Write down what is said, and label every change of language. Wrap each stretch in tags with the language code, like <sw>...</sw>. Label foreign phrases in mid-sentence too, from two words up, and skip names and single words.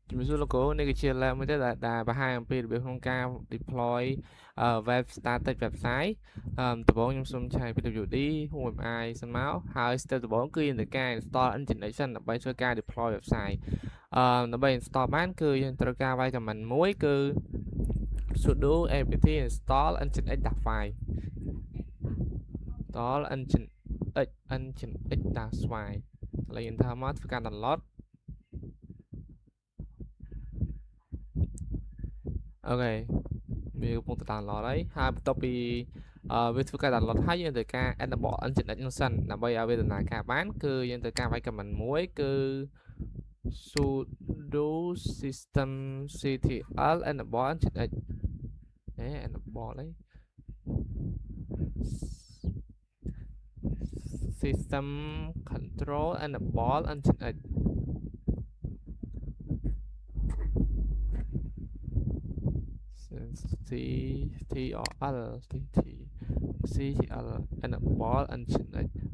<km>ជំរាបសួរលោកគ្រូនេះគឺជាលើកមួយទៀតដែលបង្ហាញអំពីរបៀបក្នុងការ</km> <en>deploy web static website</en> <km>ដំបូងខ្ញុំសូមឆែក</km> <en>PWD HTML</en> <km>សិនមកហើយ step ដំបូងគឺយើងត្រូវការ</km> <en>install Nginx</en> <km>សិនដើម្បីធ្វើការ</km> <en>deploy website</en> <km>ដើម្បី install បានគឺយើងត្រូវការវាយ command មួយគឺ</km> <en>sudo apt install nginx-file install nginx-file</en> <km>ឥឡូវយើងធ្វើមកធ្វើការ download អូខេវាកំពុងតែ download ហើយបន្ទាប់ពីវាធ្វើការ download ហើយយើងត្រូវការ</km> <en>enable nginx</en> <km>នោះសិនដើម្បីឲ្យវាដំណើរការបានគឺយើងត្រូវការវាយ command មួយគឺ</km> <en>sudo systemctl enable nginx enable system control enable nginx ctl enable nginx</en>